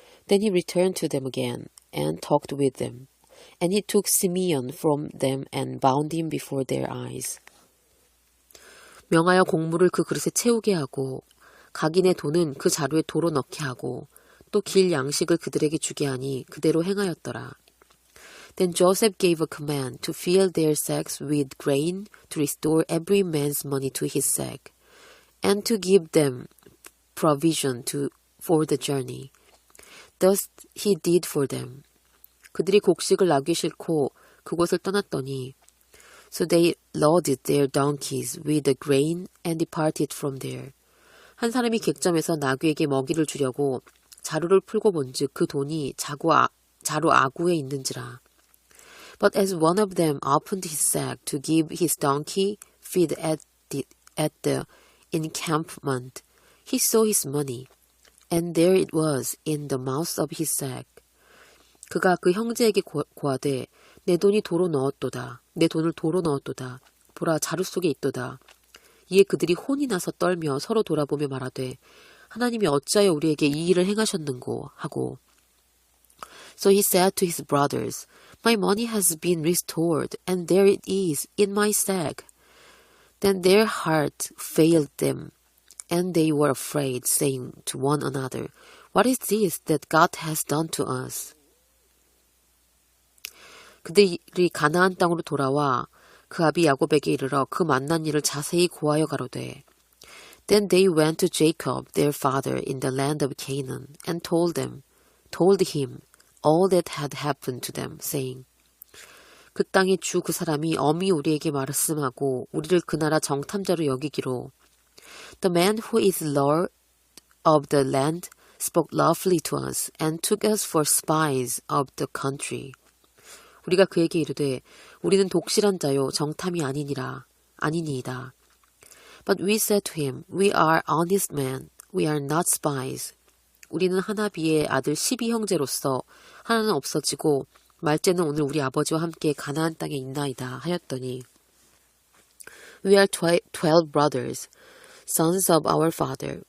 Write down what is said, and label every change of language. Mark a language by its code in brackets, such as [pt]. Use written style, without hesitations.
[en] Then he returned to them again and talked with them. And he took Simeon from them and bound him before their eyes. [ko] 명하여 곡물을 그 그릇에 채우게 하고 각인의 돈은 그 자루에 도로 넣게 하고 또 길 양식을 그들에게 주게 하니 그대로 행하였더라. [en] Then Joseph gave a command to fill their sacks with grain, to restore every man's money to his sack, and to give them provision for the journey. Thus he did for them. [ko] 그들이 곡식을 나귀 싣고 그곳을 떠났더니 [en] So they loaded their donkeys with the grain and departed from there. [ko] 한 사람이 객점에서 나귀에게 먹이를 주려고 자루를 풀고 본즉 그 돈이 자루 아구에 있는지라. [en] But as one of them opened his sack to give his donkey feed at the encampment, he saw his money, and there it was in the mouth of his sack. [ko] 그가 그 형제에게 고하되 내 돈이 도로 넣었도다. 내 돈을 도로 넣었도다. 보라 자루 속에 있도다. 이에 그들이 혼이 나서 떨며 서로 돌아보며 말하되 하나님이 어찌하여 우리에게 이 일을 행하셨는고 하고 [en] So he said to his brothers, My money has been restored, and there it is in my sack. Then their heart failed them, and they were afraid, saying to one another, What is this that God has done to us? [ko] 그들이 가나안 땅으로 돌아와 그 아비 야곱에게 이르러 그 만난 일을 자세히 고하여 가로되 [en] Then they went to Jacob their father in the land of Canaan and told him all that had happened to them, saying [ko] 그 땅의 주 그 사람이 엄히 우리에게 말씀하고 우리를 그 나라 정탐자로 여기기로 [en] The man who is lord of the land spoke lawfully to us and took us for spies of the country. [ko] 우리가 그에게 이르되 우리는 독실한 자요 정탐이 아니니이다. [en] But we said to him, We are honest men, we are not spies. [ko] 우리는 하나비의 아들 12형제로서 하나는 없어지고 말째는 오늘 우리 아버지와 함께 가나안 땅에 있나이다 하였더니 [en] We are 12 brothers, sons of our father.